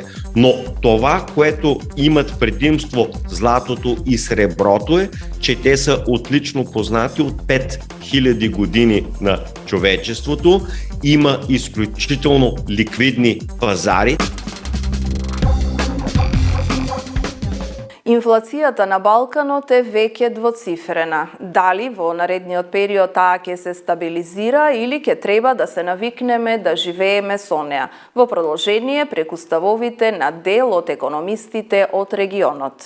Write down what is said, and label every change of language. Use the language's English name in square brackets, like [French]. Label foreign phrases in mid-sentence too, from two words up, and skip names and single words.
[Bulgarian] Но това, което имат предимство златото и среброто е, че те са отлично познати от 5000 години на човечеството. Има изключително ликвидни пазари. [Macedonian] Инфлацијата на Балканот е веќе двоцифрена. Дали во наредниот период таа ќе се стабилизира или ќе треба да се навикнеме да живееме со неа? Во продолжение преку ставовите на дел од економистите од регионот.